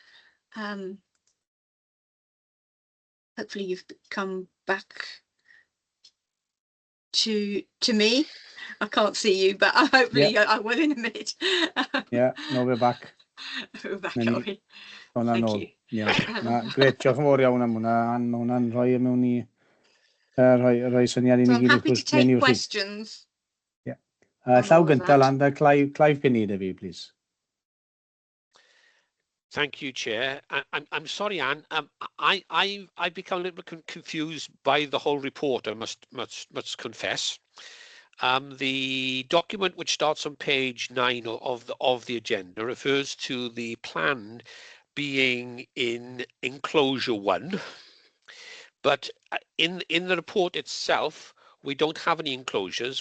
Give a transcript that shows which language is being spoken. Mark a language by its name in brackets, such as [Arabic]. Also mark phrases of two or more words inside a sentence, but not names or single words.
[English] Hopefully you've come back to me. I can't see you, but hopefully I will in a minute. Yeah, no, we're back. We're back, Thank you. [Welsh] Gret, diolch yn fawr iawn am hwnna. Mae hwnna'n rhoi mewn i rhoi syniad i [English] So [Welsh] ni [English] I'm [Welsh] gyd. [English] happy to take questions. [Welsh] Llaw gyntaf lan, Clive Penny, da fi, [English] please. Thank you, Chair. I'm sorry, Anne. I've become a little bit confused by the whole report, I must confess. The document which starts on page 9 of the agenda refers to the plan being in enclosure 1, but in the report itself we don't have any enclosures.